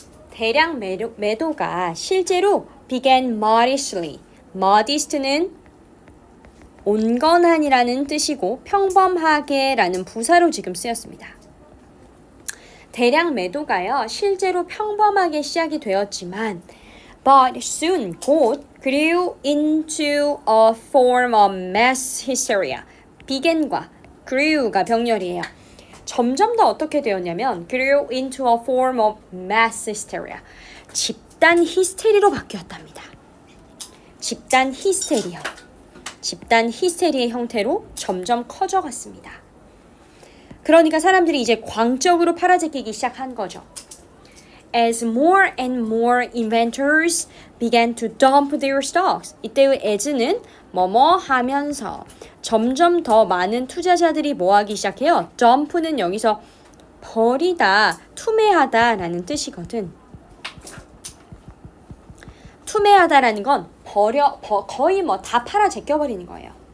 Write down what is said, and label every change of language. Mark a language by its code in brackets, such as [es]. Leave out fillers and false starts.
[ko] 대량 매도가 실제로 [en] began modestly. [ko] modest는 온건한이라는 뜻이고 평범하게 라는 부사로 지금 쓰였습니다. 대량 매도가요. 실제로 평범하게 시작이 되었지만 [en] but soon [ko] 곧 [en] grew into a form of mass hysteria. [ko] began과 grew가 병렬이에요. 점점 더 어떻게 되었냐면 [en] grew into a form of mass hysteria. [ko] 집단 히스테리로 바뀌었답니다. 집단 히스테리요. 집단 히스테리의 형태로 점점 커져갔습니다. 그러니까 사람들이 이제 광적으로 팔아제끼기 시작한 거죠. [en] As more and more inventors began to dump their stocks. [ko] 이때의 as는 뭐뭐 하면서 점점 더 많은 투자자들이 뭐 하기 시작해요? dump는 여기서 버리다, 투매하다 라는 뜻이거든. 투매하다라는 건 거의 뭐 다 팔아 제껴버리는 거예요.